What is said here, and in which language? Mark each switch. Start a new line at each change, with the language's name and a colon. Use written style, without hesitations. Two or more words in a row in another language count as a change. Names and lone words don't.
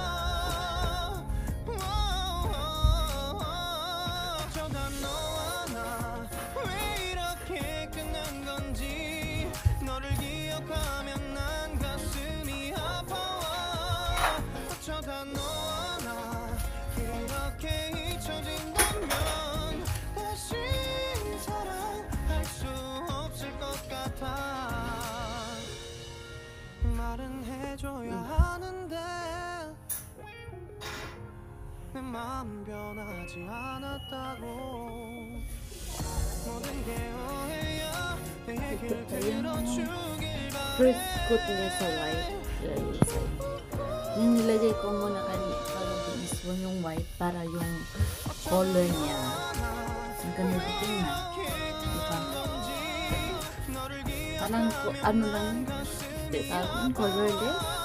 Korean: 어쩌다 너와 나 왜 이렇게 끝난 건지 너를 기억하면 난 가슴이 아파와 어쩌다 너와 나 이렇게 잊혀진다면 다시 사랑할 수 없을 것 같아 말은 해줘야 하는데 내 마음 변하지 않았다고 모든 게 오해야 내 얘기를 들어주길
English: First coat
Filipino: niya sa white. Yung nilagay ko muna kanina is yung white para yung color niya. Ang ganda tingnan. Diba? Parang ano lang, parang colorless.